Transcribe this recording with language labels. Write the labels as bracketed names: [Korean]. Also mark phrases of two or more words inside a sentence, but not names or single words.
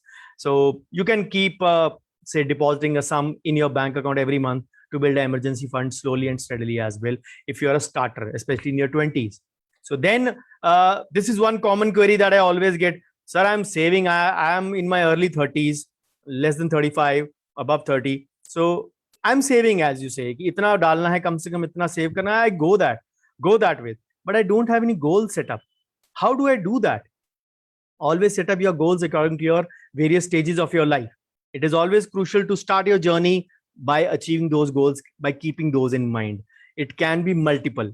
[English] So you can keep say depositing a sum in your bank account every month to build an emergency fund slowly and steadily as well, if you're a starter, especially in your 20s. So then this is one common query that I always get. Sir, I'm saving. I am in my early 30s, less than 35, above 30. [Hindi] So I'm saving, as you say. इतना डालना है, कम से कम इतना सेव करना है. [English] I go that way. But I don't have any goals set up. How do I do that? Always set up your goals according to your various stages of your life. It is always crucial to start your journey by achieving those goals, by keeping those in mind. It can be multiple.